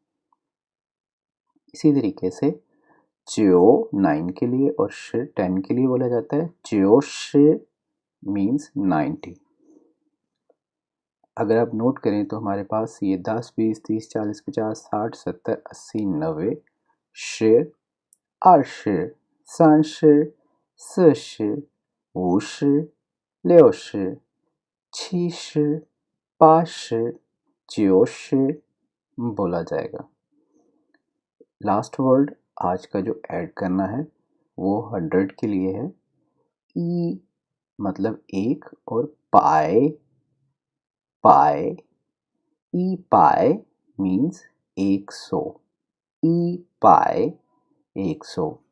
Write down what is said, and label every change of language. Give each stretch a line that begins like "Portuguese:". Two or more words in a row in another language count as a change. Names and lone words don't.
Urdu: اسی طریقے سے جیو 9 کے لیے اور شر 10 کے لیے بولا جاتا ہے,
Chinese: 九十
Urdu: मीन्स 90। اگر آپ نوٹ کریں تو ہمارے پاس یہ 10 20 30 40 50 60 70 80 90 شر,
Chinese: 二十、三十、四十、50、60、70、80、90
Urdu: بولا جائے گا.
English: last word
Urdu: آج کا جو ایڈ کرنا ہے وہ 100 کے لیے ہے. ई مطلب ایک اور पाए, पाए,
Chinese: 一百
Urdu: मीन्स 100,
Chinese: 一百
Urdu: 100।